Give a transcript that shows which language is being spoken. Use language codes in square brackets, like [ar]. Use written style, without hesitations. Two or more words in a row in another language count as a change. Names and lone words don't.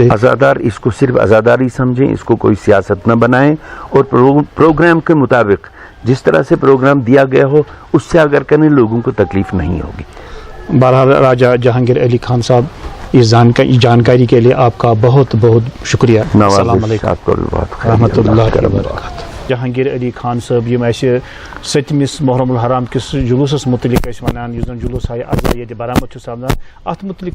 [ur] عزادار اس کو صرف عزاداری سمجھیں, اس کو کوئی سیاست نہ بنائیں, اور پروگرام کے مطابق جس طرح سے پروگرام دیا گیا ہو اس سے اگر کریں لوگوں کو تکلیف نہیں ہوگی. بہرحال راجہ جہانگیر علی خان صاحب اس جانکاری کے لیے آپ کا بہت بہت شکریہ. [ar] السلام علیکم [ur] آپ کو بھی بہت [ar] ورحمۃ اللہ وبرکاتہ. [ks] جہانگیر علی خان صٲب یم اسہ 7 محرم الحرام کس جلوسس متعلق ونان اس زن جلوس آئی اضا یہ برآمد سپدان ات متعلق